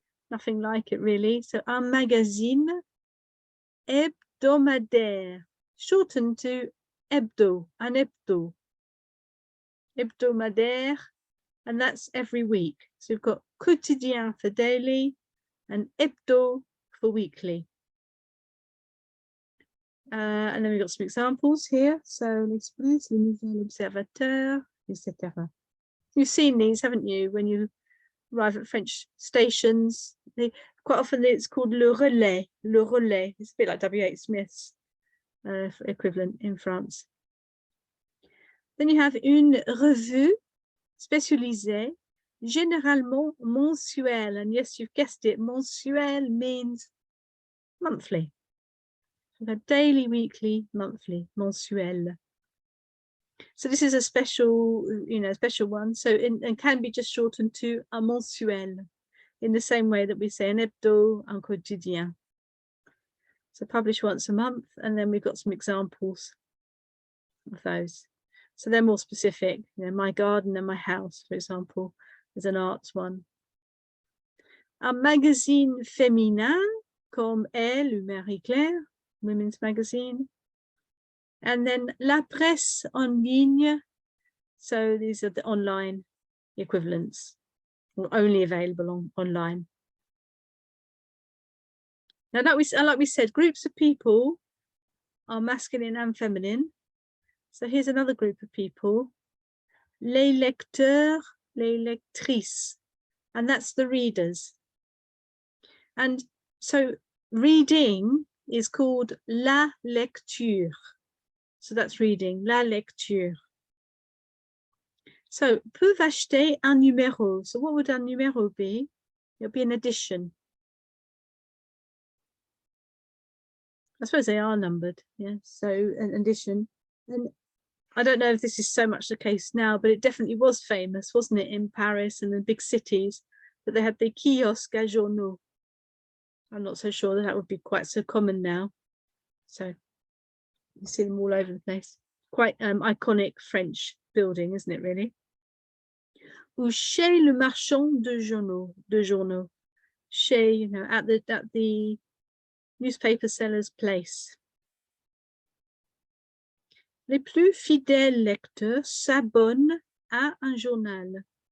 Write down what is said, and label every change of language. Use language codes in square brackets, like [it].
[en] Nothing like it really. So [fr] un magazine hebdomadaire, [en] shortened to hebdo, an hebdo. Hebdomadaire, and that's every week. So we've got quotidien for daily and hebdo for weekly. And then we've got some examples here. So l'Express, le Nouvel Observateur, etc. You've seen these, haven't you, when you arrive at French stations? Quite often it's called le relais. Le relais. It's a bit like W.H. Smith's equivalent in France. Then you have [fr] une revue spécialisée, généralement mensuelle. [en] And yes, you've guessed it, mensuelle means monthly. So daily, weekly, monthly, mensuelle. So this is a special, special one. So and can be just shortened to [fr] un mensuel, [en] in the same way that we say [fr] un hebdo, un quotidien. [en] So publish once a month, and then we've got some examples of those. So they're more specific. My garden and my house, for example, is an arts one. [fr] Un magazine féminin, comme Elle ou Marie Claire, [en] women's magazine. And then [fr] la presse en ligne. [en] So these are the online equivalents, or only available online. Now, like we said, groups of people are masculine and feminine. So here's another group of people, [fr] les lecteurs, les lectrices, [en] and that's the readers. And so reading is called la lecture. So that's reading, la lecture. [fr] So, peuvent acheter un numéro. [en] So what would un numéro be? It would be an edition. I suppose they are numbered, yeah. So an edition. And I don't know if this is so much the case now, but it definitely was famous, wasn't it, in Paris and the big cities, but they had the kiosques à journaux. I'm not so sure that would be quite so common now. So you see them all over the place. Quite iconic French building, isn't it, really? [fr] Ou chez le marchand de journaux. [en] Chez, you know, at the newspaper seller's place. [fr] Les plus fidèles lecteurs s'abonnent à un journal.